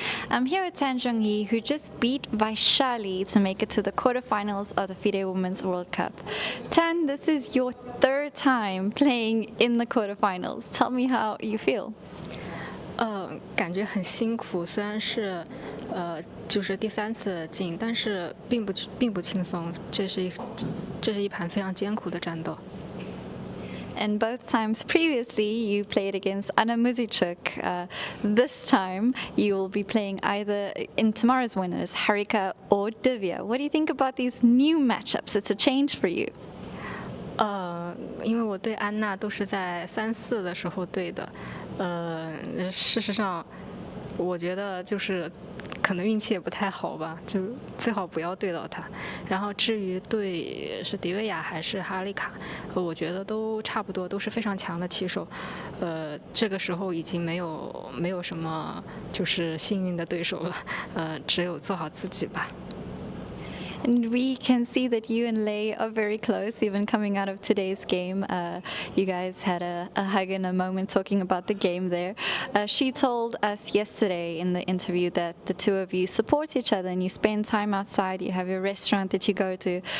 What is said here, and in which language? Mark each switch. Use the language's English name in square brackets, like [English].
[English] I'm here with Tan Zhongyi, who just beat Vaishali to make it to the quarterfinals of the FIDE Women's World Cup. Tan, this is your third time playing in the quarterfinals. Tell me how you feel. [Chinese] 感觉很辛苦，虽然是就是第3次进，但是并不轻松。这是一盘非常艰苦的战斗。 [English] And both times previously, you played against Anna Muzichuk. This time, you will be playing either in tomorrow's winners, Harika or Divya. What do you think about these new matchups? It's a change for you. [Chinese] 因为我对安娜都是在3、4的时候对的。事实上，我觉得就是可能运气也不太好吧，就最好不要对到他。然后至于对是迪维亚还是哈丽卡，我觉得都差不多，都是非常强的棋手。这个时候已经没有什么就是幸运的对手了，只有做好自己吧。 [English] And we can see that you and Lei are very close, even coming out of today's game. You guys had a hug and a moment talking about the game there. She told us yesterday in the interview that the two of you support each other and you spend time outside, you have your restaurant that you go to.